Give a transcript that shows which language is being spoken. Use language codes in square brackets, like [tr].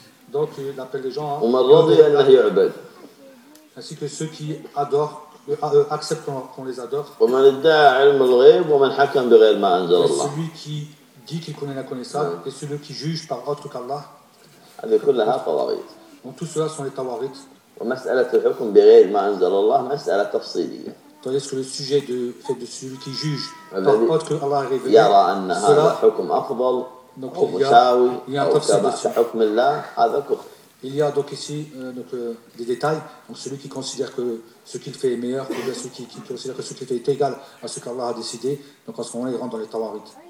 [fr] donc il appelle les gens à lui vouer. Ainsi que ceux qui adorent. Acceptent qu'on les adore. [ar] ومن ادعى علم الغيب ومن حكم بغير ما انزل الله. [fr] Celui qui dit qu'il connaît la connaissance et celui qui juge par autre qu'Allah. [ar] هذه كلها طواغيت. [fr] Donc tout cela sont les tawarit. [ar] ومسألة الحكم بغير ما انزل الله مسألة تفصيلية. [fr] Tandis que le sujet de fait de celui qui juge par autre que Allah révélé. [ar] يرى أن هذا حكم أفضل أو مساوي أو تبع حكم الله هذا كفر. [fr] Il y a donc ici des détails. Donc celui qui considère que ce qu'il fait est meilleur, ou bien celui qui considère que ce qu'il fait est égal à ce qu'Allah a décidé, donc en ce moment il rentre dans les tawarit.